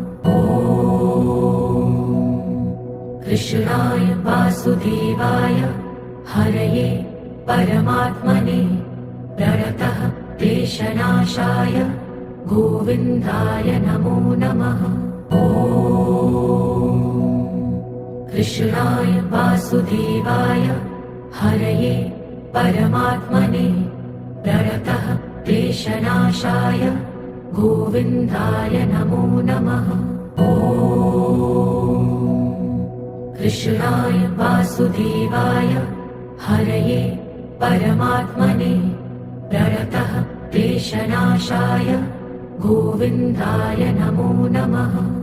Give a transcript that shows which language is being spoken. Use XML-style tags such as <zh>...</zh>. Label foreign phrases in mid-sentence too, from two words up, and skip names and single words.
<sa>ओं कृष्णाय वासुदेवाय हरये परमात्मने प्रणतः क्लेशनाशाय गोविन्दाय नमो नमः. ओं कृष्णाय वासुदेवाय हरये परमात्मने प्रणतः क्लेशनाशाय गोविन्दाय नमो नमः। ॐ कृष्णाय वासुदेवाय हरये परमात्मने प्रणतः क्लेशनाशाय गोविन्दाय नमो नमः।</sa>